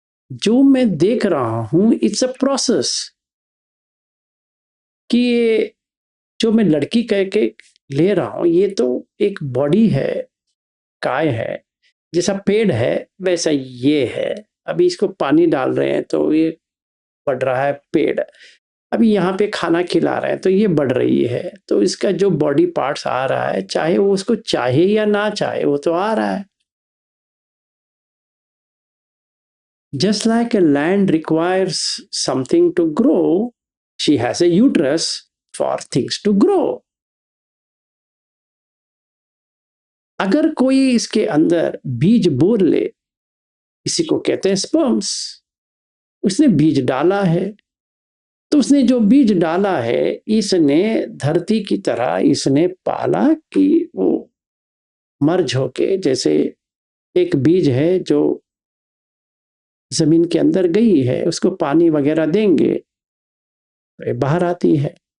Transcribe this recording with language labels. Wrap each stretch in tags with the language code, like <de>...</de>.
<hi>जो मैं देख रहा हूं</hi> <en>it's a process</en> <hi>कि ये जो मैं लड़की कह के ले रहा हूं ये तो एक बॉडी है, काय है, जैसा पेड़ है वैसा ये है। अभी इसको पानी डाल रहे हैं तो ये बढ़ रहा है पेड़। अभी यहाँ पे खाना खिला रहे हैं तो ये बढ़ रही है। तो इसका जो बॉडी पार्ट्स आ रहा है, चाहे वो उसको चाहे या ना चाहे, वो तो आ रहा है।</hi> <en>Just like a land requires something to grow, she has a uterus for things to grow.</en> <hi>अगर कोई इसके अंदर बीज बोर ले, इसी को कहते हैं स्पर्म्स, उसने बीज डाला है। तो उसने जो बीज डाला है इसने धरती की तरह इसने पाला कि वो मर्ज होके, जैसे एक बीज है जो जमीन के अंदर गई है, उसको पानी वगैरह देंगे तो बाहर आती है।</hi>